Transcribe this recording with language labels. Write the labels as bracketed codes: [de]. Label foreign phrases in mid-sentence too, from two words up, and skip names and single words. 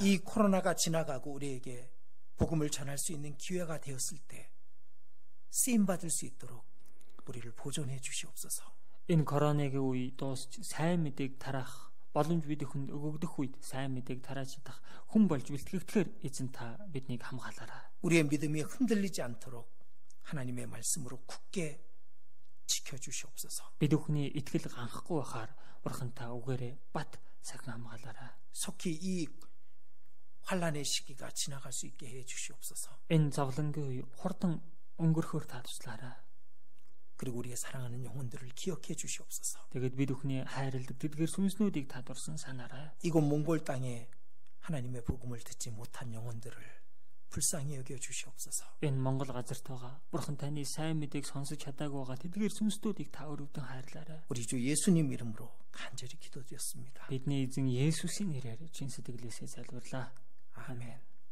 [ko] 이 코로나가 지나가고 우리에게 복음을 전할 수 있는 기회가 되었을 때 쓰임 받을 수 있도록 우리를 보존해 주시옵소서. [mn] Энэ коронавигийн үе дуусч сайн мэдээг тарах боломж бид хүнд өгөгдөх үед сайн мэдээг тарааж чадах хүн болж бэлтгэгдэхээр эзэн та биднийг хамгаалаарай. [ko] 우리의 믿음이 흔들리지 않도록 하나님의 말씀으로 굳게 지켜주시옵소서. [mn] Бид бүхний итгэл ганхгүй байхаар бурхан та үгээрээ бат сахин хамгаалаарай. [ko] 속히 이 환난의 시기가 지나갈 수 있게 해 주시옵소서. [mn] Энэ зовлонгийн үе хурдан өнгөрөхөөр та туслаарай. [ko] 그리고 우리의 사랑하는 영혼들을 기억해 주시옵소서. [mn] Тэгээд бид бүхний хайрладаг тэдгээр сүнснүүдийг та дурсан санаарай. [ko] 이곳 몽골 땅에 하나님의 복음을 듣지 못한 영혼들을 불쌍히 여겨 주시옵소서. [mn] Энэ Монгол газарт байгаа бурхан таны сайн мэдээг сонсож чадаагүй байгаа тэдгээр сүнснүүдийг та өрөвдөн хайрлаарай. [ko] 우리 주 예수님 이름으로 간절히 기도드렸습니다. [mn] Бидний эзэн Есүсийн нэрээр чин сэтгэлээсээ залбирлаа. [ko] 아멘.